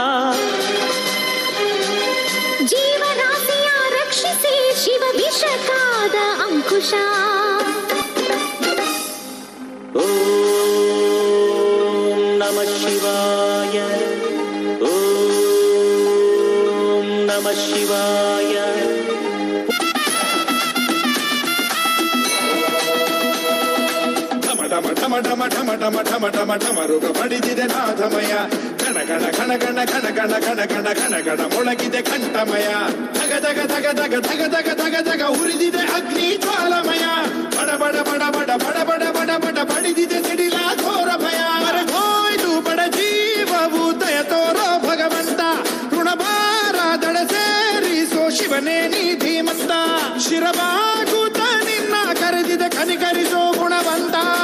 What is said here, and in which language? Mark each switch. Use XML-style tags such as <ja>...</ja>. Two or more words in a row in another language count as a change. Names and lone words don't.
<kn>ಜೀವರಾಶಿಯ ರಕ್ಷಿಸಿ ಶಿವ ವಿಷಕಾದ ಅಂಕುಶ</kn> <sa>ಓಂ ನಮಃ ಶಿವಾಯ ಓಂ ನಮಃ ಶಿವಾಯ</sa> <kn>ಢಮ ಢಮ ಢಮ ಢಮ ಢಮ ಢಮ ಢಮ ಢಮ ರುಗ ಬಡಿದಿದೆ ನಾಥಮಯ ಗಣ ಗಣ ಘನ ಗಣ ಘನ ಗಣ ಘನ ಗಣ ಘನ ಗಣ ಮೊಳಗಿದೆ ಕಂಠಮಯ ಧಗ ಧಗ ಧಗ ಧಗ ಧಗ ಧಗ ಧಗ ಧಗ ಉರಿದಿದೆ ಅಗ್ನಿ ಜ್ವಾಲಮಯ ಬಡ ಬಡ ಬಡ ಬಡ ಬಡ ಬಡ ಬಡ ಬಡ ಬಡಿದಿದೆ ಸಿಡಿಲ ಘೋರ ಭಯ ಹೋಯ್ತು ಬಡ ಜೀವವು ದಯ ತೋರೋ ಭಗವಂತ ಋಣಭಾರ ದಡ ಸೇರಿಸೋ ಶಿವನೇ ನೀ ಧೀಮಂತ ಶಿರಬಾಗುತ್ತ ನಿನ್ನ ಕರೆದಿದೆ ಕನಿಕರಿಸೋ ಗುಣವಂತ</kn>